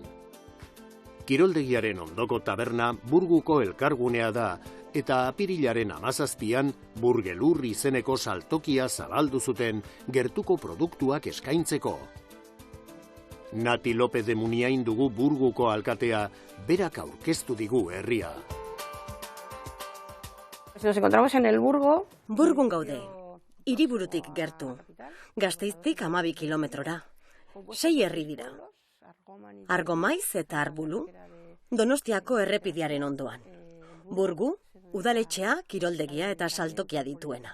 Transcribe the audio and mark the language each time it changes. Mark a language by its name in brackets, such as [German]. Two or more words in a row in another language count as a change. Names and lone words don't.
[Basque] Kiroldegiaren ondoko taberna Burguko elkargunea da eta apirilaren 17an Burgelur izeneko saltokia zabaldu zuten gertuko produktuak eskaintzeko. Nati López de Muniain dugu Burguko alkatea, berak aurkeztu digu herria. [Spanish] Nos encontramos en el Burgo. [Basque] Burgun gaude, hiriburutik gertu, Gasteiztik 12 kilometrora. 6 herri dira. Argomaiz eta Arbulu, Donostiako errepidearen ondoan. Burgu, udaletxea, kiroldegia eta saltokia dituena.